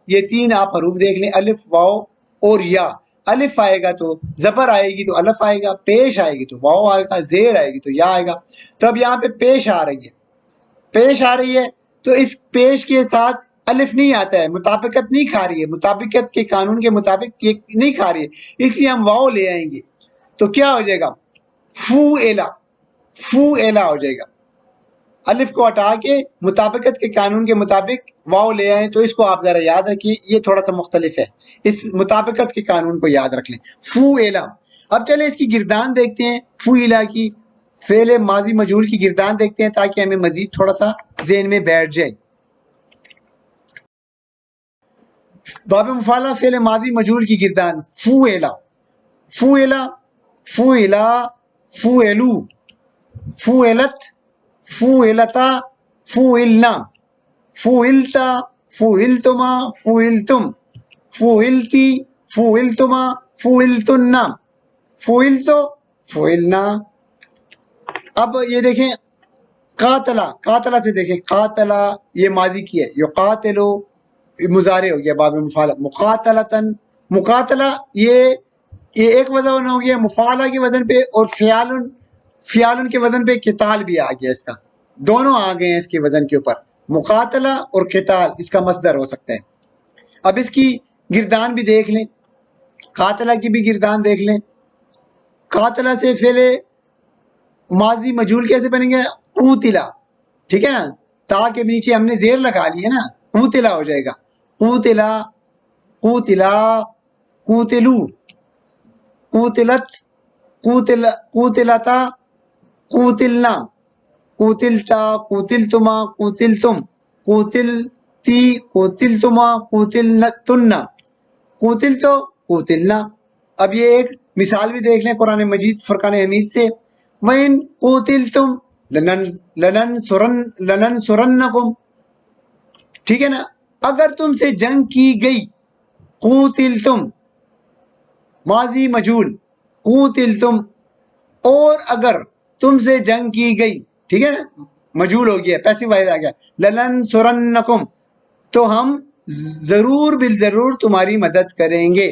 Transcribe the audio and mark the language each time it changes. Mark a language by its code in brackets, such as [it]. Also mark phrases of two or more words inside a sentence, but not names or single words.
[ur] یہ تین آپ حروف دیکھ لیں، الف واو اور یا. الف آئے گا تو زبر آئے گی تو الف آئے گا، پیش آئے گی تو واو آئے گا، زیر آئے گی تو یا آئے گا. تو اب یہاں پہ پیش آ رہی ہے، پیش آ رہی ہے تو اس پیش کے ساتھ الف نہیں آتا ہے، مطابقت نہیں کھا رہی ہے، مطابقت کے قانون کے مطابق یہ نہیں کھا رہی ہے، اس لیے ہم واو لے آئیں گے. تو کیا ہو جائے گا؟ فو ایلا، فو ایلا ہو جائے گا. الف کو ہٹا کے مطابقت کے قانون کے مطابق واو لے آئیں، تو اس کو آپ ذرا یاد رکھیے، یہ تھوڑا سا مختلف ہے، اس مطابقت کے قانون کو یاد رکھ لیں. فو ایلا. اب چلیں اس کی گردان دیکھتے ہیں، فو ایلا کی فعل ماضی مجہول کی گردان دیکھتے ہیں تاکہ ہمیں مزید تھوڑا سا ذہن میں بیٹھ جائے. باب مفعلہ فعل ماضی مجہول کی گردان، [ar] فو ایلا، فو ایلا، فو ایلا، فو ایلو، فو ایلت، فو ایلتا، فو ایلنا، فو ایلتا، فو ایلتما، فو ایلتم، فو ایلتی، فو ایلتما، فو ایلتنا، فو ایلتو، فو ایلنا. [ur] اب یہ دیکھیں قاتلہ، قاتلہ سے دیکھیں، قاتلہ یہ ماضی کی ہے، یقاتلو مضارع ہو گیا باب مفعلہ. مقاتلتن، مقاتلہ یہ ایک وزن ہو گیا مفعلہ کے وزن پہ، اور فیالن کے وزن پہ قتال بھی آ گیا، اس کا دونوں آ گئے ہیں اس کے وزن کے اوپر، مقاتلہ اور قتال اس کا مصدر ہو سکتا ہے. اب اس کی گردان بھی دیکھ لیں، قاتلہ کی بھی گردان دیکھ لیں. قاتلہ سے فعل ماضی مجہول کیسے بنیں گے؟ قوتلا. ٹھیک ہے نا، تا کے نیچے ہم نے زیر لگا لی ہے نا، قوتلا ہو جائے گا. [ar] قوتلا، قوتلا، قوتلو، قوتلت، قوتلتا، قوتلنا، قوتلتا، قوتلتما، قوتلتم، قوتلتی، قوتلتما، قوتلتن، قوتلتو، قوتلنا. [ur] اب یہ ایک مثال بھی دیکھ لیں قرآن مجید فرقان حمید سے، [ar] وَإِن قُوتِلْتُمْ لَنَنْصُرَنَّكُمْ. [ur] ٹھیک ہے نا، اگر تم سے جنگ کی گئی، قُوتِلْتُمْ ماضی مجہول، قُوتِلْتُمْ اور اگر تم سے جنگ کی گئی، ٹھیک ہے نا، مجہول ہو گیا، [en] passive voice [ur] آ گیا، لَنَنْصُرَنَّكُمْ تو ہم ضرور بالضرور تمہاری مدد کریں گے.